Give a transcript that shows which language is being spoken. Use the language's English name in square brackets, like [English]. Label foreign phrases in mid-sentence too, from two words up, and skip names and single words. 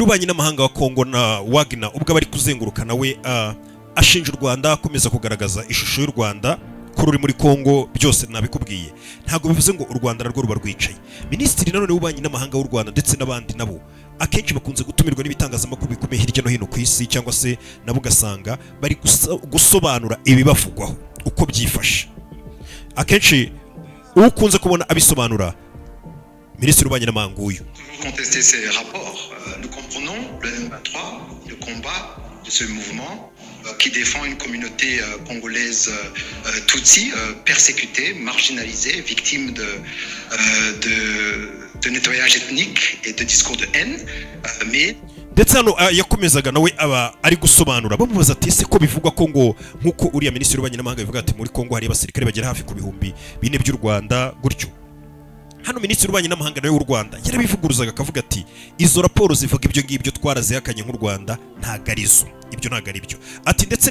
[Kinyarwanda] w'ububanyi n'amahanga wa Kongo na Wagner ubwo bari kuzenguruka nawe ashinja u Rwanda akomeza kugaragaza ishusho y'u Rwanda ko ruri muri Kongo byose nabikubwiye ntago bivuze ngo u Rwanda narwo ruba rwicaye Minisitiri nanone w'ububanyi n'amahanga w'u Rwanda ndetse n'abandi nabo akenshi bakunze gutumirwa n'ibitangazamakuru bikomeye hirya no hino ku isi cyangwa se nabo ugasanga bari gusobanura ibibavugwaho uko byifashe akenshi ukunze kubona abisobanura Minisitiri w'ububanyi n'amahanga uyu [French] contester ces rapports. Nous comprenons le M23, le combat de ce mouvement qui défend une communauté congolaise Tutsi, persécutée, marginalisée, victime de nettoyage ethnique et de discours de haine, mais [Kinyarwanda] ndetse hano yakomezaga nawe aba ari gusobanura bamubaza ati ese ko bivugwa ko ngo nkuko uriya minisitiri w'ububanyi n'amahanga bivuga ati muri Kongo hari abasirikare bagera hafi ku 4,000 by'u Rwanda gutyo hano minisitiri w'ububanyi n'amahanga nawe w'u Rwanda yarabivuguruzaga akavuga ati izo raporo zivuga ibyo ngibyo twarazihakanye nk'u Rwanda ntago arizo ibyo ntago ari byo ati ndetse